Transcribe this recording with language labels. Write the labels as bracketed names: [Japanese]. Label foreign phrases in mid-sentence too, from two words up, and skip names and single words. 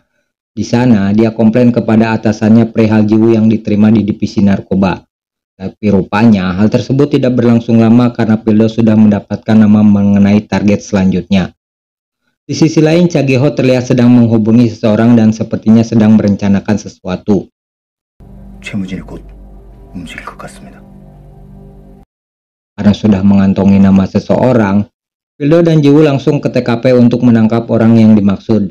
[Indonesian] Di sana, dia komplain kepada atasannya perihal Jiwoo yang diterima di divisi narkoba. Tapi rupanya, hal tersebut tidak berlangsung lama karena Pildo sudah mendapatkan nama mengenai target selanjutnya. Di sisi lain, Cha Gi-ho terlihat sedang menghubungi seseorang dan sepertinya sedang merencanakan sesuatu. [Korean] 최무진이 곧 움직일 것 같습니다. [Indonesian] Karena sudah mengantongi nama seseorang, Pildo dan Jiwoo langsung ke TKP untuk menangkap orang yang dimaksud.